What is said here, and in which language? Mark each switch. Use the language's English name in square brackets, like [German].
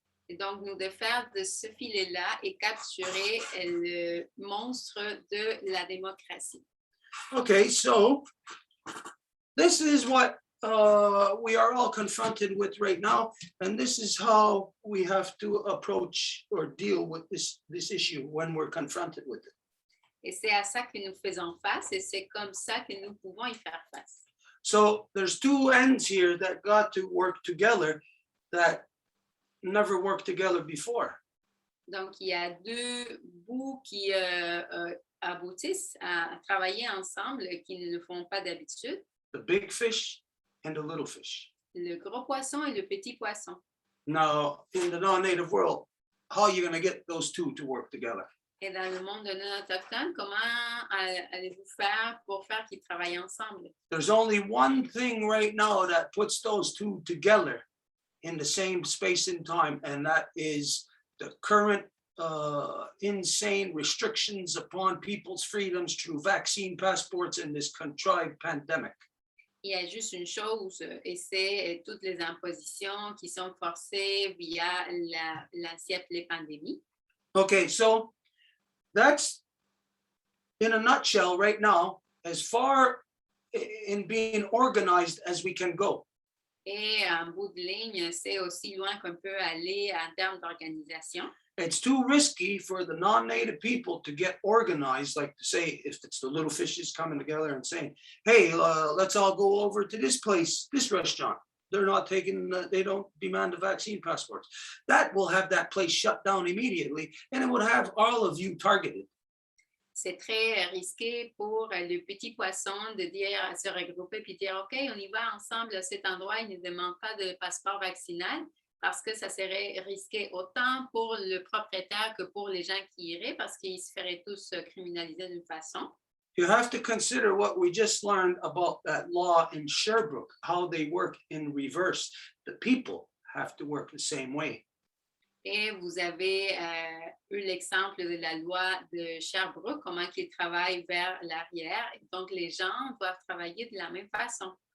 [French] Et donc, nous défaire de ce filet-là et capturer le monstre de la démocratie. [English] Okay, so this is what we are all confronted with right now, and this is how we have to approach or deal with this issue when we're confronted with it. [French] Et c'est à ça que nous faisons face et c'est comme ça que nous pouvons y faire face. [English] So there's two ends here that got to work together that never worked together before. [French] Donc, il y a deux bouts qui aboutissent à travailler ensemble qui ne le font pas d'habitude. [English] the big fish and the little fish. [French] Le gros poisson et le petit poisson. [English] Now, in the non-native world, how are you going to get those two to work together? [French] Et dans le monde non autochtone, comment allez-vous faire pour faire qu'ils travaillent ensemble? [English] There's only one thing right now that puts those two together in the same space and time, and that is the current insane restrictions upon people's freedoms through vaccine passports in this contrived pandemic. [French] Il y a juste une chose, et c'est toutes les impositions qui sont forcées via l'assiette appelée pandémie. [English] Okay, so that's in a nutshell right now, as far in being organized as we can go. [French] Et en bout de ligne, c'est aussi loin qu'on peut aller en termes d'organisation. [English] It's too risky for the non-native people to get organized, like to say, if it's the little fishes coming together and saying, hey, let's all go over to this place, this restaurant. They're not taking, they don't demand the vaccine passports. That will have that place shut down immediately, and it would have all of you targeted. [French] C'est très risqué pour le petit poisson de dire, se regrouper puis dire, OK, on y va ensemble à cet endroit, il ne demande pas de passeport vaccinal, parce que ça serait risqué autant pour le propriétaire que pour les gens qui iraient, parce qu'ils se feraient tous criminaliser d'une façon. [English] You have to consider what we just learned about that law in Sherbrooke, how they work in reverse. The people have to work the same way. [French] Et vous avez eu l'exemple de la loi de Sherbrooke, comment ils travaillent vers l'arrière. Donc, les gens doivent travailler de la même façon.